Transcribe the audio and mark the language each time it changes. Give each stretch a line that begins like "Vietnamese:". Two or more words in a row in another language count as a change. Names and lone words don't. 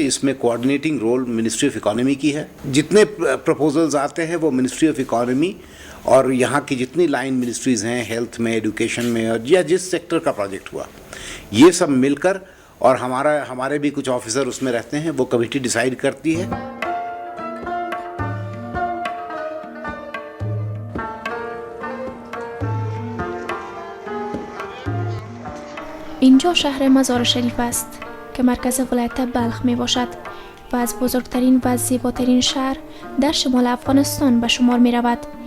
Hindi: इसमें
English: coordinating role ministry of economy
Hindi: की है। जितने प्रपोजल्स आते हैं वो
English: ministry of economy
Hindi: और यहाँ की जितनी
English: line ministries
Hindi: हैं, हेल्थ में, एजुकेशन में, और या जिस सेक्टर का प्रोजेक्ट हुआ, ये सब मिलकर, और हमारे भी कुछ ऑफिसर उसमें रहते हैं, वो
English: committee decide
Hindi: करती है।
Persian: اینجا شهر مزار شریف است که مرکز ولایت بلخ می باشد و از بزرگترین و زیباترین شهر در شمال افغانستان به شمار می رود.